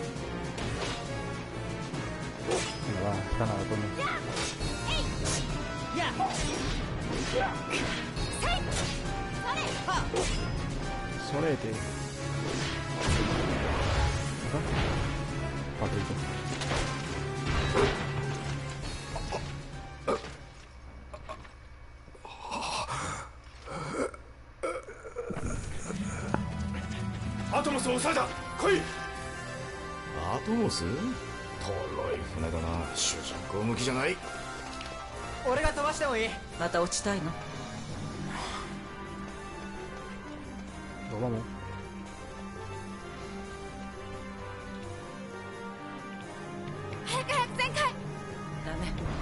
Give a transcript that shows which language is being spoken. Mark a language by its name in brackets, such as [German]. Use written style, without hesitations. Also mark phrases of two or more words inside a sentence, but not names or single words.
[Spanish] Venga, va, está nada, coño. Solete. Patrito. [Japanese] アトモスを抑えた。来い。アトモス？とろい船だな。主人公向きじゃない。俺が飛ばしてもいい。また落ちたいの？ [Spanish] Pues vamos. Dame.